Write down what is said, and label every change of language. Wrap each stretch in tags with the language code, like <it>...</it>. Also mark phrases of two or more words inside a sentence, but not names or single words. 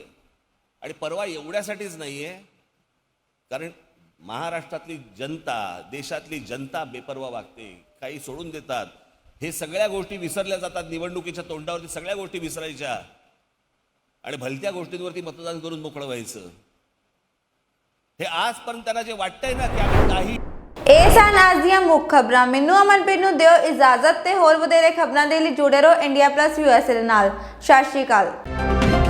<mr>आणि पर्वा एवढ्यासाठीच नाहीये कारण महाराष्ट्रातली जनता, देशातली जनता बेपर्वा वागते, काही सोडून देतात। हे सगळ्या गोष्टी विसरल्या जातात निवडणुकीच्या तोंडावरती, सगळ्या गोष्टी विसरायच्या आणि भलत्या गोष्टींवरती मतदान करून मोकळं व्हायचं। हे आजपर्यंत त्यांना जे वाटतंय ना की आम्ही काही</mr> <pa>ਇਹ ਸਨ ਅੱਜ ਦੀਆਂ ਮੁੱਖ ਖਬਰਾਂ। ਮੈਨੂੰ ਅਮਨਪ੍ਰੀਤ ਨੂੰ ਦਿਓ ਇਜਾਜ਼ਤ ਤੇ ਹੋਰ ਵਧੇਰੇ ਖਬਰਾਂ ਦੇ ਲਈ ਜੁੜੇ ਰਹੋ ਇੰਡੀਆ ਪਲੱਸ USA ਦੇ ਨਾਲ। ਸਤਿ ਸ਼੍ਰੀ ਅਕਾਲ।</pa>